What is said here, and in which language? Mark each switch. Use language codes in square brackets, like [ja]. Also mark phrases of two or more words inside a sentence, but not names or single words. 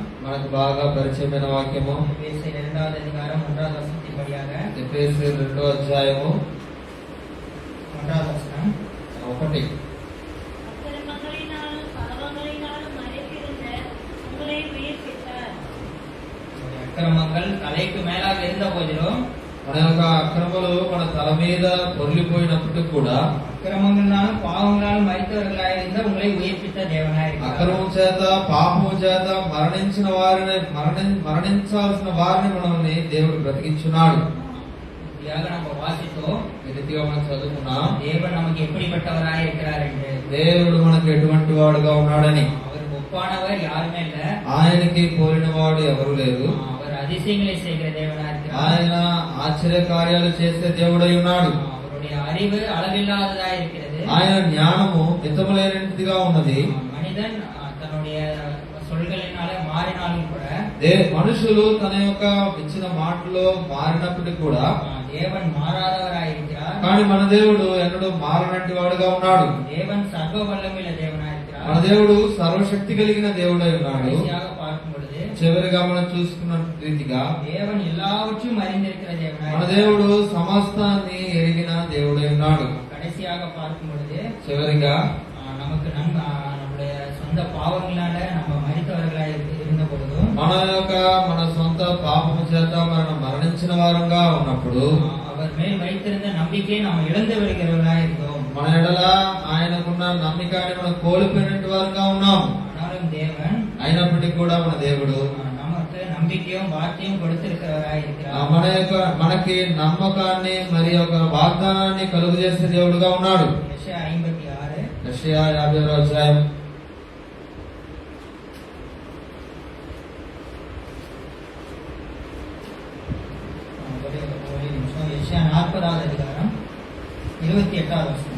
[te] మనకు బాగా పరిచయమైన వాక్యము [ta] எபேசியர் 2வது அதிகாரம் 1வது வசனத்தின்படியாக [te] ఎఫెసీయులు 2వ అధ్యాయము [ta] 1வது வசனம். 1. அக்கிரமங்களினாலும் பாவங்களினாலும் மறைத்திருந்த உங்களை உயிர்ப்பித்தார். நம்முடைய அக்கிரமங்கள் தலைக்கு மேலாக இருந்த போதிலும் [te] మన యొక్క అక్రమలు మన తల మీద పొర్లిపోయినప్పటికీ కూడా [ta] அக்கிரமங்களாலும் பாவங்களாலும் மரித்தவர்களாயிருந்த உங்களை உயிர்ப்பித்த தேவனாயிருக்கிறார். [te] అక్రమం చేత పాపము చేత మరణించాల్సిన వారిని మనల్ని దేవుడు బ్రతికించున్నాడు. [ta] இப்படியாக நம்ம வாசித்தோம். [te] ఈ రీతిగా మనం చదువుకున్నాం. [ta] தேவன் நமக்கு எப்படிப்பட்டவராய் இருக்கிறார் என்று. [te] దేవుడు మనకు ఎటువంటి వాడుగా ఉన్నాడని. [ta] அவர் ஒப்பானவர் யாருமே இல்ல. [te] ఆయనకి పోలిన వాడు ఎవరు లేరు. [ta] அவர் அதிசயங்களை செய்கிற தேவனா இருக்கிறார். [te] ఆయన ఆశ్చర్య కార్యాలు చేసే దేవుడై ఉన్నాడు. [ta] அவருடைய அறிவு அளவில்லாததா இருக்கிறது. [te] ఆయన జ్ఞానము మితములైనదిగా ఉన్నది. [ta] மனிதன் தன்னுடைய சொல்களினால மாறினாலும் கூட [te] మనుషులు తన యొక్క ఇచ్చిన మాటలో మారినప్పటికీ కూడా [ta] தேவன் மாறாதவராய் இருக்கிறார். [te] కానీ మన దేవుడు ఎన్నడూ మారనట్టి వాడుగా ఉన్నాడు. [ta] தேவன் சர்வ வல்லமையுள்ள தேவனாய் இருக்கிறார். [te] మన దేవుడు సర్వశక్తి కలిగిన దేవుడై ఉన్నాడు. [ta] கடைசியாக பார்க்கும் பொழுது [te] చివరిగా మనం చూసుకున్న రీతిగా [ta] தேவன் எல்லாவற்றையும் அறிந்திருக்கிற தேவனாய் [te] మన దేవుడు సమస్తాన్ని ఎరిగిన దేవుడై ఉన్నాడు. [ta] கடைசியாக பார்க்கும் பொழுது [te] చివరిగా [ta] நமக்கு நம்முடைய சொந்த பாவங்களால நம்ம மரித்தவர்களாய் இருந்த பொழுதும் [te] మన సొంత పాపము చేత మనం మరణించిన వారంగా ఉన్నప్పుడు [ta] அவர் மேல் வைத்திருந்த நம்பிக்கையை நாம் இழந்து வருகிறவர்களாய் இருந்தோம். [te] మన ఎడల ఆయనకున్న నమ్మకాన్ని మనం కోల్పోయినట్టు వారంగా ఉన్నాం. [ta] ஆனாலும் தேவன் [te] అయినప్పటికీ కూడా మన దేవుడు [ta] நமக்கு நம்பிக்கையும் வார்த்தையும் கொடுத்திருக்கிறவராய் இருக்கிறார். [te] మనకి నమ్మకాన్ని మరి ఒక వాగ్దానాన్ని కలుగు చేసే దేవుడుగా ఉన్నాడు. యెషయా 56 యెషయా 50వ అధ్యాయం [ta] యెషయా 40வது அதிகாரம் 28வது வசனம்.